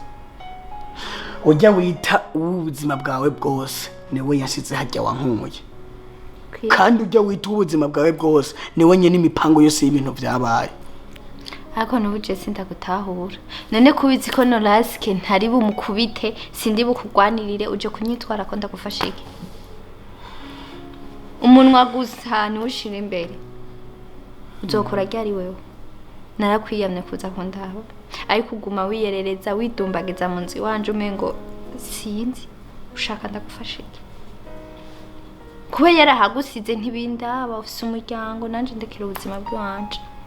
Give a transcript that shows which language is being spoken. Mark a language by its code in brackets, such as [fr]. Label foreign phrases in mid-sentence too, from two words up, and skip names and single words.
[rn] Ujya wita ubuzima bwawe bwose niwe yasize hajya wankuye, kandi ujya wita ubuzima bwawe bwose niwe nyene imipango yose y'ibintu byabaye. Ariko nubuje sindagutahura none kubizi ko Norasque ntari bumukubite sindi bukugwanirire uje kunyitwara ko ndagufasha iki. Umunwa gusa ni ushira imbere uzokora ryari wewe. Narakwiyamye kuza kundaba ariko uguma wiyerereza widumbagiza mu nzi wanje umengo sinzi ushaka ndagufasha iki. Kuba yarahagusize ntibindaba ufise umuryango nanje ndekera ubuzima bwanje.